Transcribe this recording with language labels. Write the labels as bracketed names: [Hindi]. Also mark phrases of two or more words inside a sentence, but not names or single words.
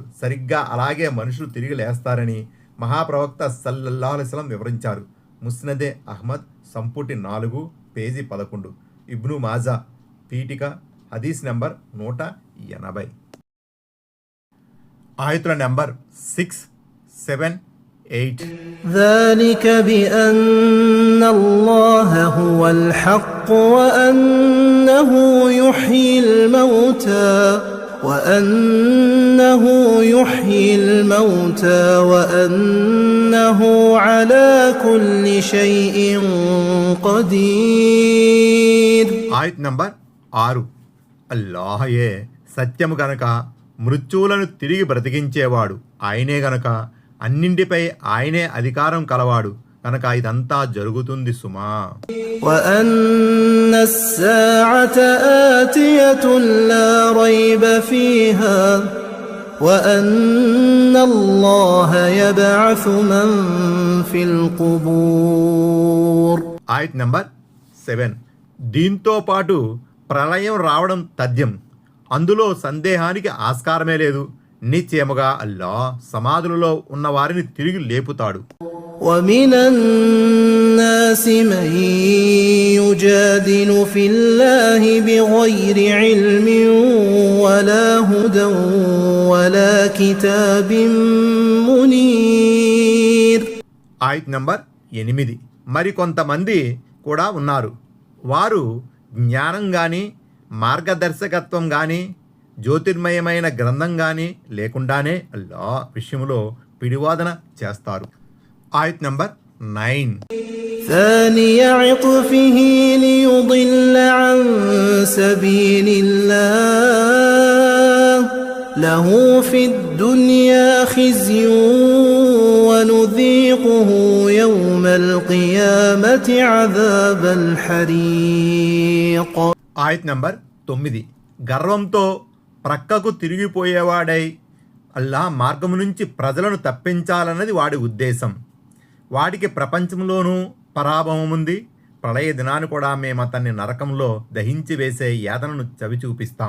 [Telugu] సరిగ్గా అలాగే మనుషులు తిరిగి లేస్తారని మహాప్రవక్త [Arabic] صلى الله عليه وسلم [Telugu] వివరించారు. ముస్నదే అహ్మద్ సంపుటి 4 పేజీ 11, ఇబ్ను మాజా పీఠిక హదీస్ నెంబర్ 180. ఆయతుల నెంబర్ 6, 7, 8. [Arabic] ذلك بأن الله هو الحق وأنه يحيي الموتى وأنه على كل شيء قدير. [Telugu] ఆయత్ నంబర్ 6. అల్లాహయే సత్యము గనక మృత్యువులను తిరిగి బ్రతికించేవాడు, ఆయనే గనక అన్నింటిపై ఆయనే అధికారం కలవాడు కనుక ఇదంతా జరుగుతుంది సుమా. [Arabic] وأن الساعة آتية لا ريب فيها وأن الله يبعث من في القبور. [Telugu] ఆయత్ నంబర్ 7. దీంతో పాటు ప్రళయం రావడం తథ్యం, అందులో సందేహానికి ఆస్కారమే లేదు. నిశ్చయముగా అల్లాహ్ సమాధులలో ఉన్న వారిని తిరిగి లేపుతాడు. [Arabic] ومن الناس من يجادل في الله بغير علم ولا هدى ولا كتاب منير. [Telugu] ఆయత్ నంబర్ 8. మరి కొంతమంది కూడా ఉన్నారు, వారు జ్ఞానం కానీ మార్గదర్శకత్వం కానీ జ్యోతిర్మయమైన గ్రంథం కానీ లేకుండానే అల్లాహ్ విషయంలో పిడివాదన చేస్తారు. ఆయత్ నంబర్ 9. [Arabic] ثاني عطفه ليضل عن سبيل الله له في الدنيا خزي ونذيقه يوم القيامة عذاب الحريق. [Telugu] ఆయత్ నంబర్ 9. గర్వంతో ప్రక్కకు తిరిగిపోయేవాడై అల్లాహ్ మార్గము నుంచి ప్రజలను తప్పించాలన్నది వాడి ఉద్దేశం. వాడికి ప్రపంచంలోనూ పరాభవం ఉంది. ప్రళయ దినాన్ని కూడా మేము అతన్ని నరకంలో దహించి వేసే యాతనను చవి చూపిస్తాం.